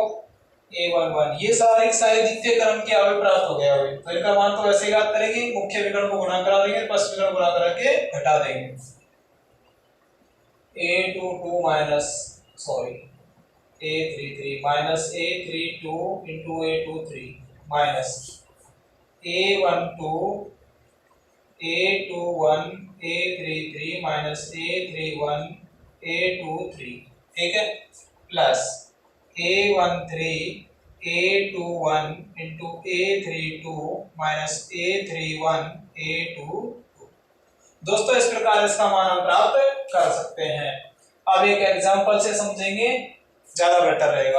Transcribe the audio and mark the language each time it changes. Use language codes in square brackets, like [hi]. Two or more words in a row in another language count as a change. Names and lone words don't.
[hi] A11 ये सारी द्वितीय क्रम की अवयव प्राप्त हो गया। अभी तो इनका मान तो वैसे ज्ञात करेंगे, मुख्य विकर्ण को गुणा करा देंगे, पश्च विकर्ण गुणा करके घटा देंगे। A22 माइनस A33 माइनस A32 into A23 माइनस A12 A21 A33 माइनस A31 A23, ठीक है, प्लस A13 A21 इंटू A32 माइनस A31 A22। दोस्तों इस प्रकार इसका मान हम प्राप्त कर सकते हैं। अब एक एग्जांपल से समझेंगे, ज्यादा बेटर रहेगा।